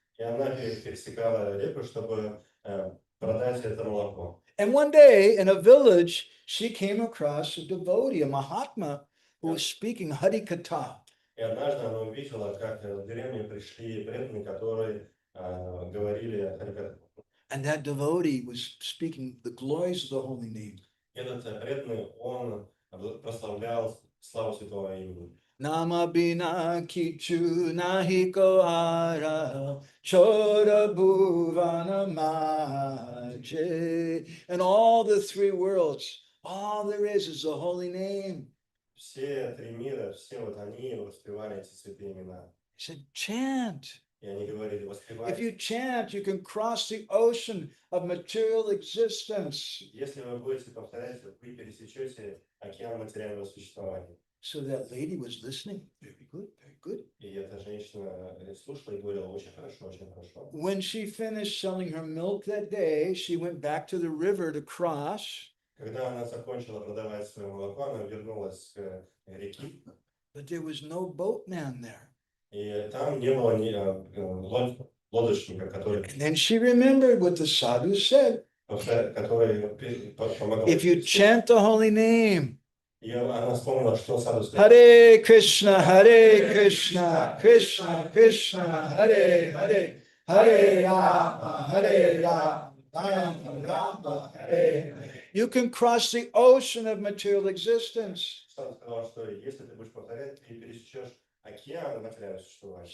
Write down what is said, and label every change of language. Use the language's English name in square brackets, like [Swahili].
[Russian] И она пересекала реку, чтобы продать это молоко. [English] And one day in a village, she came across a devotee, a Mahatma, who was speaking Harikatha. [Russian] И однажды она увидела, как в деревню пришли преданные, которые говорили Харикатху. [English] And that devotee was speaking the glories of the holy name. [Russian] Этот преданный, он прославлял славу святого имени. [Bangla] Nama bina kichu nahiko hara chora bhuvana maje. [English] And all the three worlds, all there is the holy name. [Russian] Все три мира, все вот они воспевали эти святые имена. [English] He said, chant. [Russian] И они говорили, [English] If you [Russian] воспевайте. [English] chant, you can cross the ocean of material existence. [Russian] Если вы будете повторять, вы пересечете океан материального существования. [English] So that lady was listening. Very good, very good. [Russian] И эта женщина слушала и говорила, очень хорошо, очень хорошо. [English] When she finished selling her milk that day, she went back to the river to cross. [Russian] Когда она закончила продавать свое молоко, она вернулась к реке. [English] But there was no boatman there. [Russian] И там не было ни лодочника, который [English] And then she remembered what the sadhu said. [Russian] помогал. [English] If you chant the holy name, [Russian] И она вспомнила, что саду сказал. [Sanskrit] Hare Krishna, Krishna, Krishna, Hare Hare, Hare Rama, Rama Rama, Hare Hare. [English] You can cross the ocean of material existence. [Russian] Саду сказал, что если ты будешь повторять, ты пересечешь океан материального существования.